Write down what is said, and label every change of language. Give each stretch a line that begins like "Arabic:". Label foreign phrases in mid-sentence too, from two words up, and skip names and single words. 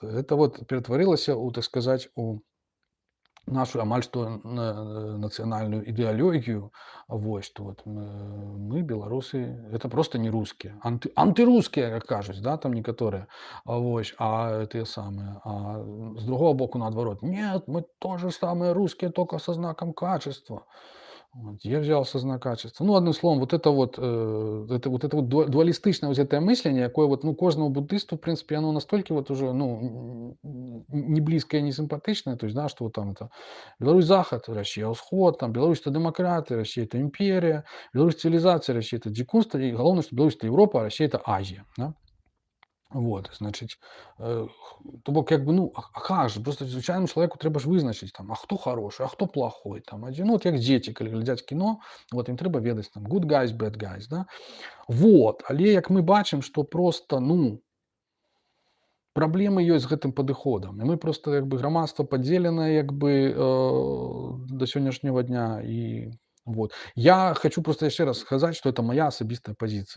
Belarusian: Это вот ператварылася ў, так сказаць, у нашу амаль што нацыянальную ідэалогію, вось, што вот мы, беларусы, это просто не рускія, антырускія, як кажуць, да, там некаторыя, вось, а тыя самыя, а з другого боку наадварот,
Russian: нет, мы тоже самые русские, только со знаком качества. Вот, я взялся знак качества. Ну, одним словом, вот это вот дуалистичное вот это мысление, якое вот, ну, кожному буддисту, в принципе, оно настолько вот уже, ну, не близкое, не симпатичное, то есть, да, что вот там это Беларусь Захад, Россия Усход, там Беларусь это демократы, Россия это империя, Беларусь цивилизация, Россия это дикунство, и главное, что Беларусь это Европа, а Россия это Азия, да. Вот,
Belarusian: значыць, то бок як бы, ну, а как же, просто звычайнаму чалавеку трэба ж вызначыць там, а хто хорошы, а хто плохой, там, адзін, ну, вот як дзеці, калі глядзяць кіно, вот ім трэба ведаць там
English: good guys, bad guys,
Belarusian: да. Вот, але як мы бачым, што просто, ну, праблемы ёсць з гэтым падыходам, і мы просто як бы грамадства падзеленае як бы да сённяшняга дня, і Вот. Я хочу просто яшчэ раз сказаць, што
Russian: это моя
Belarusian: асабістая пазіцыя.